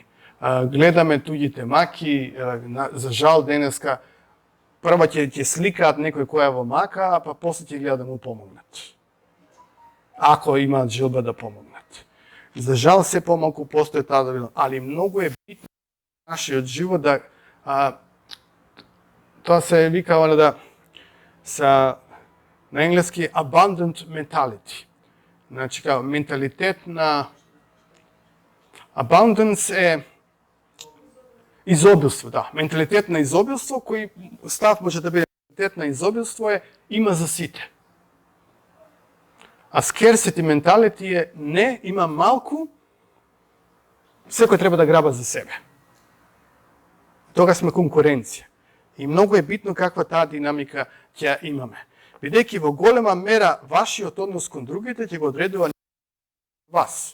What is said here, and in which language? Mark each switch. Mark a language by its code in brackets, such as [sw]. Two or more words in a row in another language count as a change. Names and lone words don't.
[mk] Гледаме туѓите маки, за жал денеска, прво ќе сликаат некој кој е во мака, па после ќе гледа да му помогнат. Ако имаат желба да помогнат. За жал се помалку постои таа да видам, али многу е битно нашиот живот да тоа се вика да на енглески [en] abundant mentality. [mk] Значи као менталитет на abundance е изобилство, да. Менталитет на изобилство, кој став може да биде менталитет на изобилство е има за сите. А [en] scarcity mentality [mk] е не, има малку, секој треба да граба за себе. Тога сме конкуренција. И многу е битно каква таа динамика ќе имаме. Бидејќи во голема мера вашиот однос кон другите ќе го одредува вас.